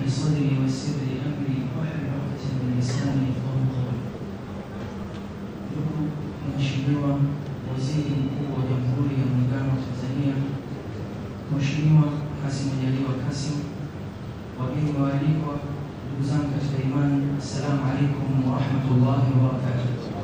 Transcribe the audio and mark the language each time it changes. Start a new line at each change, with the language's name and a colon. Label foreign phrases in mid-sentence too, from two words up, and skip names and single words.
Arabic: صدري ويسر لي أمري واحلل عقدة من لساني يفقهوا قولي.
Swahili: Ndugu Mheshimiwa Waziri Mkuu wa Jamhuri ya Muungano wa Tanzania, Mheshimiwa Kassim Majaliwa Kassim, wageni waalikwa, ndugu zangu katika imani,
Arabic: السلام عليكم ورحمة الله وبركاته.